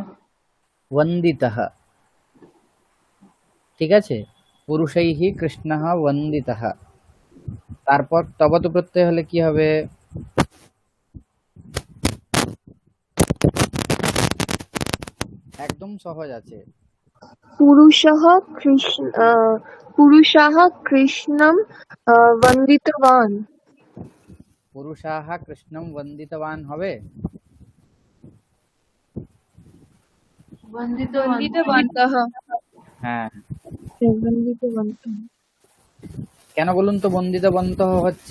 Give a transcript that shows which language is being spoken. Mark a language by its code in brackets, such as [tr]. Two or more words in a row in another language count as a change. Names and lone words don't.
[bn] वन्दितः, ঠিক আছে? [sa] পুরুষৈঃ কৃষ্ণঃ वन्दितः। [bn] তারপর তবত প্রত্যয় হলে কি হবে? একদম সহজ আছে। [sa] पुरुषः कृष्णं वन्दितवान्। পুরুষাः কৃষ্ণं वन्दितवान् হবে? वन्दितवन्तः। [bn] হ্যাঁ। [sa] वन्दितवन्तः। [bn] কেন বলুন তো বন্দিতবন্তः হচ্ছে?